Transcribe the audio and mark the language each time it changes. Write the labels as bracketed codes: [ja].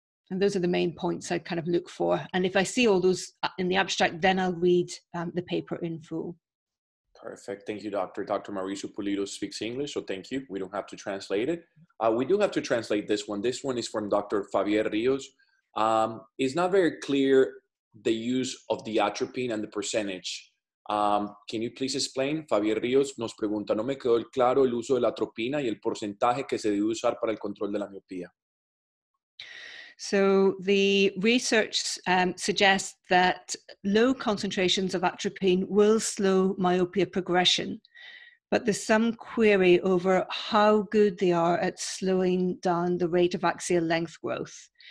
[en] And those are the main points I kind of look for. And if I see all those in the abstract, then I'll read the paper in full. Perfect. Thank you, Doctor. Dr. Mauricio Pulido speaks English, so thank you. We don't have to translate it. We do have to translate this one. This one is from Dr. Javier Rios. It's not very clear the use of the atropine and the percentage. Can you please explain? [es] Javier Ríos nos pregunta, no me quedó claro el uso de la atropina y el porcentaje que se debe usar para el control de la miopía. [en] So the research suggests that low concentrations of atropine will slow myopia progression, but there's some query over how good they are at slowing down the rate of axial length growth.